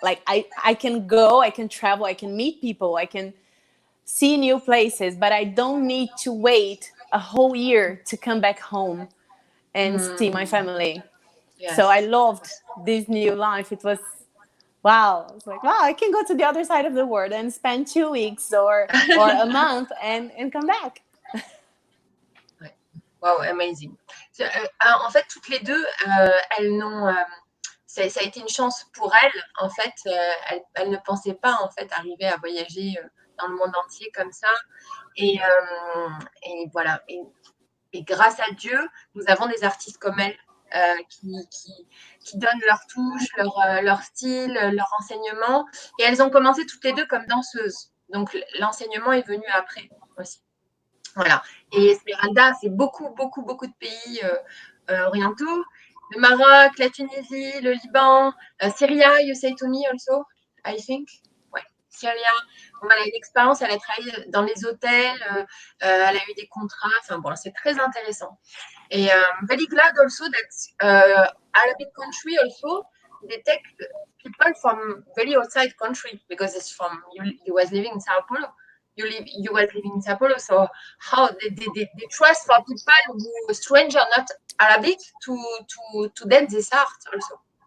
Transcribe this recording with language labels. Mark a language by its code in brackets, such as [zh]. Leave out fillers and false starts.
[en] Like I can go, I can travel, I can meet people, I can see new places, but I don't need to wait a whole year to come back home and see my family. Yes. So I loved this new life. It was, wow. It's like, wow, I can go to the other side of the world and spend 2 weeks or a month and come back. Wow, amazing. [fr] En fait, toutes les deux, elles n'ont... ça a été une chance pour elles. En fait, elles ne pensaient pas en fait arriver à voyager dans le monde entier comme ça. Et voilà. Et grâce à Dieu, nous avons des artistes comme elles qui donnent leur touche, leur style, leur enseignement. Et elles ont commencé toutes les deux comme danseuses. Donc, l'enseignement est venu après aussi. Voilà. Et Esmeralda, c'est beaucoup de pays orientaux. Le Maroc, la Tunisie, le Liban, Syria, [en] you say to me also, I think. [fr] Ouais, Syria. Bon, elle a une expérience, elle a travaillé dans les hôtels, elle a eu des contrats. Enfin bon, c'est très intéressant. [en] Et very glad also that Arabic country also, they take people from very outside country, because it's from, you was living in Sao Paulo. You were living in Sao Paulo, so how they trust for people who stranger not Arabic to dance this art also.